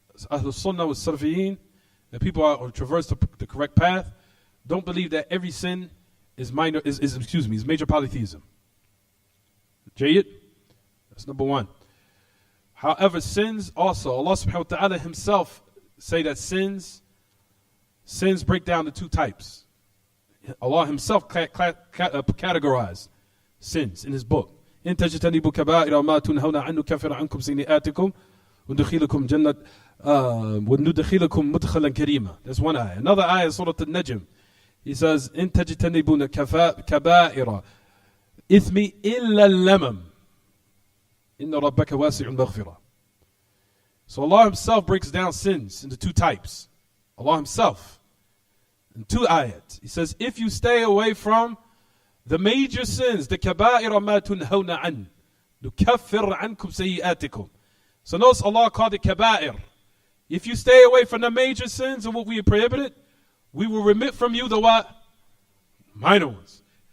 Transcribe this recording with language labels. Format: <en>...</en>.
<en>Ahlul Sunnah with Salafiyin, that people are traverse the correct path, don't believe that every sin is major polytheism. Jayyid? That's number one. However, sins also, Allah subhanahu wa ta'ala himself say that sins break down to two types. Allah himself categorized sins in his book.</en> <ar>إن تجتنبوا كبائر ما تنهون عنه نكفر عنكم سيئاتكم وندخلكم جنة وندخلكم مدخلا كريما.</ar> <en>That's one ayah. Another ayah is Surah Al-Najm. He says,</en> <ar>إن تجتنبوا كبائر إثم إلا اللمم إن ربك واسع المغفرة.</ar> <en>So Allah himself breaks down sins into two types. Allah himself. In two ayats. He says, if you stay away from the major sins,</en> <ar>the kaba'ira ma tunhawna an, nukaffir ankum sayyatikum.</ar> <en>So notice Allah called it kaba'ir. If you stay away from the major sins and what we have prohibited, we will remit from you the what? Minor ones.</en>